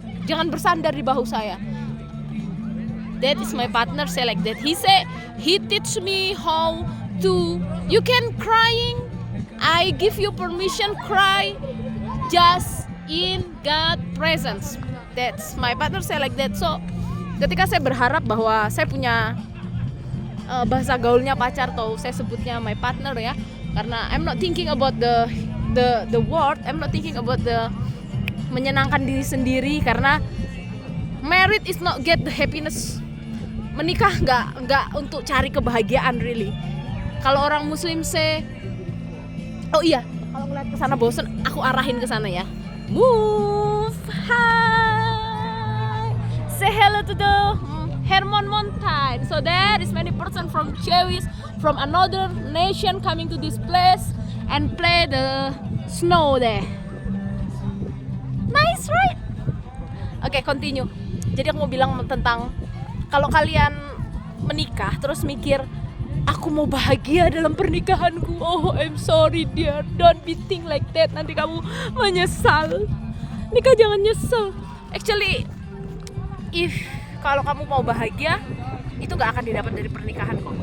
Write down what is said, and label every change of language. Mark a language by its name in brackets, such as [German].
[Indonesian] Jangan bersandar di bahu saya. [English] That is my partner say like that. He say he teach me how to. You can crying. I give you permission cry, just in God presence. That's my partner say like that. [Indonesian] So ketika saya berharap bahwa saya punya bahasa gaulnya pacar atau saya sebutnya my partner ya, karena [English] I'm not thinking about the word. I'm not thinking about the [Indonesian] menyenangkan diri sendiri, karena [English] married is not get the happiness. [Indonesian] Menikah nggak untuk cari kebahagiaan really. Kalau orang Muslim say, oh iya, kalau ngeliat ke sana bosen, aku arahin ke sana ya. [English] Move high, say hello to the Hermon Mountain. So there is many person from Jewish, from another nation coming to this place and play the snow there. Nice, right? Okay, continue. [Indonesian] Jadi aku mau bilang tentang kalau kalian menikah terus mikir aku mau bahagia dalam pernikahanku. [English] Oh, I'm sorry dear, don't be think like that. [Indonesian] Nanti kamu menyesal. Nikah jangan nyesel. Actually, kalau kamu mau bahagia, itu gak akan didapat dari pernikahan kok.